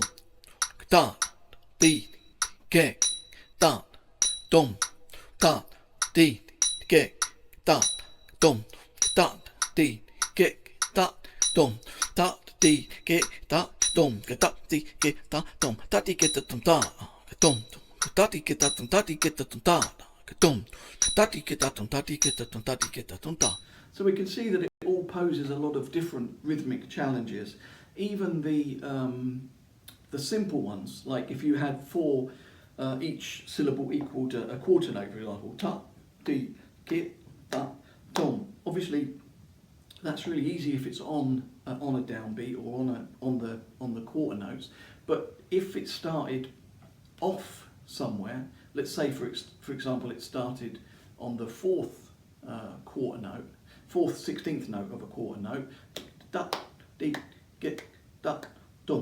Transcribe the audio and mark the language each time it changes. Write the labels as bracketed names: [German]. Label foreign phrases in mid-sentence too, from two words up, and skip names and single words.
[English] da, di, ge, da, dum, da, di, ge, da, dum, da, di, ge, da, dum, da, di, ge, da, dum, da, di, ge, da, dum, da, di, ge, da, dum, da, dum, da, di, ge, da, dum, da, di, ge, da, dum, da, dum, da, di, ge, da, dum, da, di, ge, da, dum, da, di, ge, da, dum, da. So we can see that it all poses a lot of different rhythmic challenges. Even the simple ones, like if you had 4, each syllable equal to a quarter note, for example, ta, di, ge, da, dum. Obviously, that's really easy if it's on a downbeat or on the quarter notes. But if it started off somewhere, let's say for example it started on the fourth quarter note, fourth 16th note of a quarter note, da, dee, get, da, dum.